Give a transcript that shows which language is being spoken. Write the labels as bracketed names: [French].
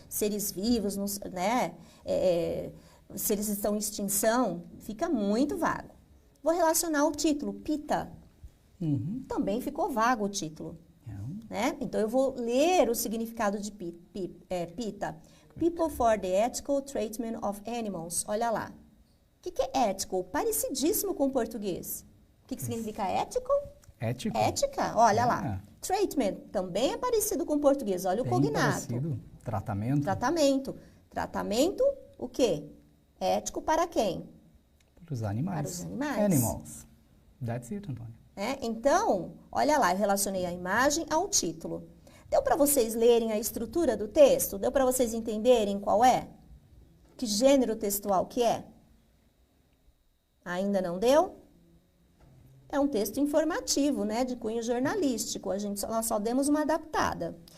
[Portuguese] Seres vivos, né? Se eles estão em extinção, fica muito vago. Vou relacionar o título, PETA. Também ficou vago o título. Né? Então, eu vou ler o significado de PETA. [English] People for the Ethical Treatment of Animals. [Portuguese] Olha lá. O que é ethical? Parecidíssimo com o português. O que significa ethical? Ético. Ética, olha lá. Treatment, também é parecido com o português. Olha o cognato. Parecido. Tratamento. Tratamento, o quê? Ético para quem? Para os animais. Para os animais. [English] Animals. That's it, Antônio. [Portuguese] né? Então, olha lá, eu relacionei a imagem ao título. Deu para vocês lerem a estrutura do texto? Deu para vocês entenderem qual é? Que gênero textual que é? Ainda não deu? É um texto informativo, né, de cunho jornalístico. Nós só demos uma adaptada.